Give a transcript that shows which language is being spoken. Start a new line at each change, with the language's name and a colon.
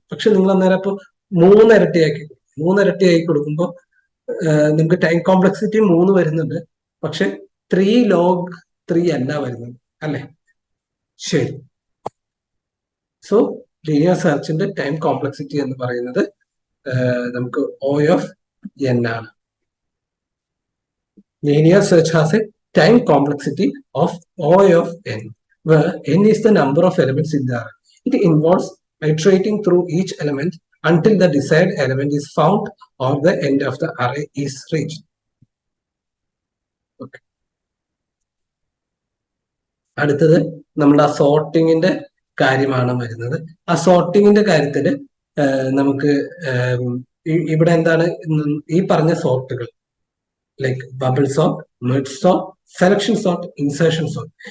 Malayalam: പക്ഷെ നിങ്ങൾ അന്നേരം ഇപ്പൊ 3 ഇരട്ടിയാക്കി കൊടുക്കുമ്പോൾ നമുക്ക് ടൈം കോംപ്ലക്സിറ്റി 3 വരുന്നുണ്ട്, പക്ഷെ 3 ലോഗ് 3 അല്ല വരുന്നത്, അല്ലെ? ശരി. സോ ലീനിയർ സെർച്ചിന്റെ ടൈം കോംപ്ലക്സിറ്റി എന്ന് പറയുന്നത് നമുക്ക് ഒ ഓഫ് എൻ ആണ്.
English: Linear search has a time complexity of O of n, where n is the number of elements in the array. It involves iterating through each element until the desired element is found or the end of the array is reached. Okay.
Malayalam: അടുത്തത് നമ്മൾ ആ സോർട്ടിങ്ങിന്റെ കാര്യമാണ് വരുന്നത്. ആ സോർട്ടിങ്ങിന്റെ കാര്യത്തിൽ നമുക്ക് ഇവിടെ എന്താണ് ഈ പറഞ്ഞ സോർട്ടുകൾ, like bubble sort, merge sort, selection sort, insertion sort.